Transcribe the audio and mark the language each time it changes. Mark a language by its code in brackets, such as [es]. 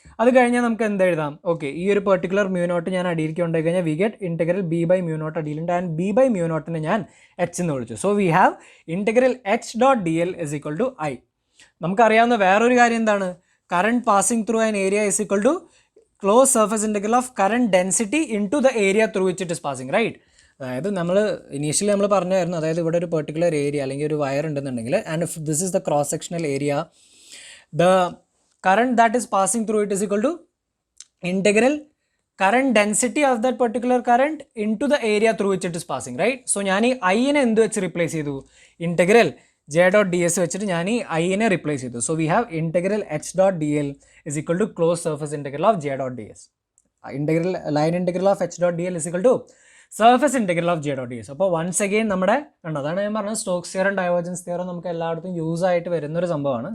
[ml] അത് കഴിഞ്ഞാൽ നമുക്ക് എന്ത് എഴുതാം, ഓക്കെ ഈ ഒരു പെർട്ടിക്കുലർ μ0 ഞാൻ അടിയിലേക്ക് കൊണ്ടുപോയി കഴിഞ്ഞാൽ [en] we get integral B by μ0 [ml] അടിയിലുണ്ട് and B by μ0നെ ഞാൻ എച്ച് എന്ന് വിളിച്ചു. [en] So we have integral H dot D L is equal to I. [ml] നമുക്കറിയാവുന്ന വേറൊരു കാര്യം എന്താണ്, [en] Current passing through an area is equal to close surface integral of current density into the area through which it is passing, right. [ml] അതായത് നമ്മൾ initially നമ്മൾ പറഞ്ഞായിരുന്നു, അതായത് ഇവിടെ ഒരു പെർട്ടിക്കുലർ ഏരിയ അല്ലെങ്കിൽ ഒരു വയർ ഉണ്ടെന്നുണ്ടെങ്കിൽ [en] And if this is the cross sectional area, the current that is passing through it is equal to integral current density of that particular current into the area through which it is passing, right? [ml] So ഞാൻ ഈ ഐനെ എന്ത് വെച്ച് replace ചെയ്തു, [en] integral J dot D S [ml] വെച്ചിട്ട് ഞാൻ ഈ ഐനെ replace ചെയ്തു. [en] So we have integral H dot D L is equal to close surface integral of J dot D S. Integral line integral of H dot D L is equal to surface integral of J dot D S. [ml] അപ്പോൾ [en] once again [ml] നമ്മുടെ കണ്ടോ, അതാണ് ഞാൻ പറഞ്ഞത് Stokes theorem divergence theorem നമുക്ക് എല്ലായിടത്തും use ആയിട്ട് വരുന്നൊരു സംഭവമാണ്.